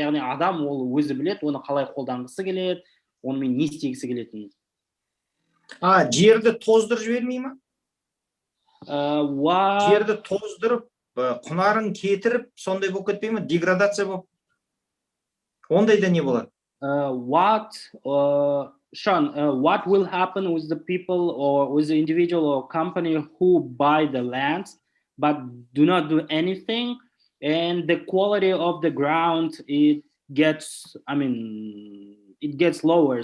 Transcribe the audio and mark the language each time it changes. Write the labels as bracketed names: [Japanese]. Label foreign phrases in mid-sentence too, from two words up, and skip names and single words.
[Kazakh] Яғни адам ол өзі білет, оны қалай қолданғысы келеді, онымен не істегісі келетінін. Жерді тоздырып жібермей ма? Жерді тоздырып, құнарын кетіріп, сондай болып кетпей ме? Деградация болып. Ондайда не болады? [English] Sean, what will happen with the people or with the individual or company who buy the land but do not do anything, and the quality of the ground it gets lower?